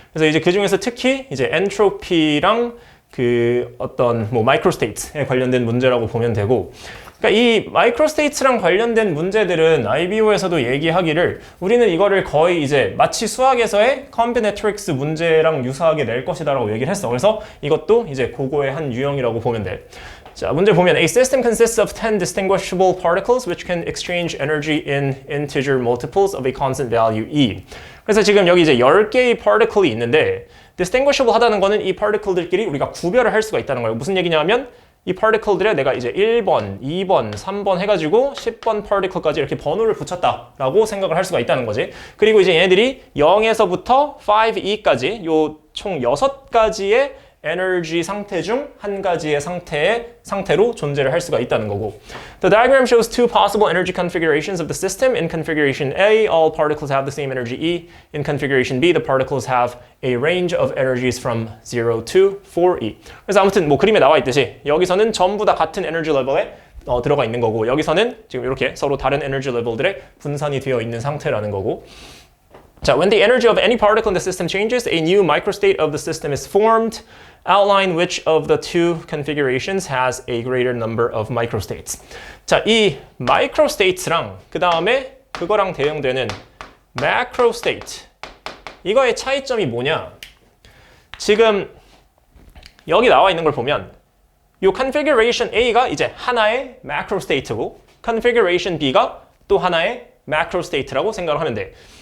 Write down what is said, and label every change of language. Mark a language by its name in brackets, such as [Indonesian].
[Korean] 그래서 이제 그 중에서 특히 이제 엔트로피랑 그 어떤 뭐 마이크로스테이트에 관련된 문제라고 보면 되고, 그러니까 이 마이크로스테이트랑 관련된 문제들은 IBO에서도 얘기하기를 우리는 이거를 거의 이제 마치 수학에서의 combinatorics 문제랑 유사하게 낼 것이다라고 얘기를 했어. 그래서 이것도 이제 그거의 한 유형이라고 보면 돼. 자, 문제 보면 [English] A system consists of 10 distinguishable particles which can exchange energy in integer multiples of a constant value E. [Korean] 그래서 지금 여기 이제 10개의 particle이 있는데 distinguishable 하다는 거는 이 particle들끼리 우리가 구별을 할 수가 있다는 거예요. 무슨 얘기냐면 이 particle들에 내가 이제 1번, 2번, 3번 해가지고 10번 particle까지 이렇게 번호를 붙였다라고 생각을 할 수가 있다는 거지. 그리고 이제 얘네들이 0에서부터 5e까지 요 총 6가지의 에너지 상태 중 한 가지의 상태로 존재를 할 수가 있다는 거고. [English] The diagram shows two possible energy configurations of the system. In configuration A, all particles have the same energy E. In configuration B, the particles have a range of energies from 0 to 4E. [Korean] 그래서 아무튼 뭐 그림에 나와 있듯이 여기서는 전부 다 같은 에너지 레벨에 들어가 있는 거고 여기서는 지금 이렇게 서로 다른 에너지 레벨들에 분산이 되어 있는 상태라는 거고. [English] 자, when the energy of any particle in the system changes, a new microstate of the system is formed. Outline which of the two configurations has a greater number of microstates. [Korean] 자, 이 microstates랑 그 다음에 그거랑 대응되는 macrostate. 이거의 차이점이 뭐냐? 지금 여기 나와 있는 걸 보면 이 configuration A가 이제 하나의 macrostate고 configuration B가 또 하나의 macrostate라고 생각을 하면 돼.